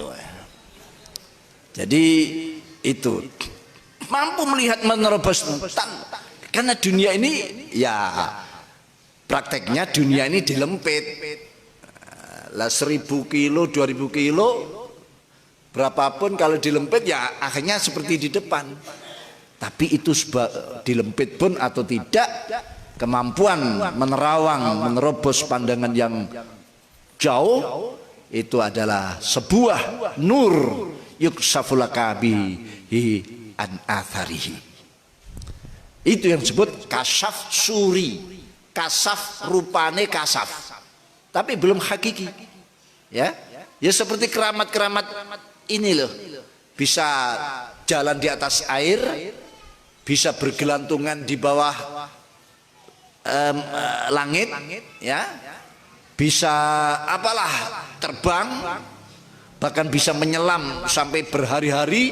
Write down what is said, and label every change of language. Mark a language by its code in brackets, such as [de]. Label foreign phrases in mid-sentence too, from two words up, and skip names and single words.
[id] Jadi itu mampu melihat menerobos, karena dunia ini ya prakteknya dunia ini dilempit lah, 1000 kilo 2000 kilo berapapun kalau dilempit ya akhirnya seperti di depan. Tapi itu dilempit pun atau tidak, kemampuan menerawang, menerobos pandangan yang jauh itu adalah sebuah [ar] نور يكشف لك به عن آثاره. [id] Itu yang disebut kasaf suri. Kasaf rupane kasaf, tapi belum hakiki, ya seperti keramat-keramat ini loh, bisa jalan di atas air, bisa bergelantungan di bawah langit, ya bisa terbang, bahkan bisa menyelam sampai berhari-hari.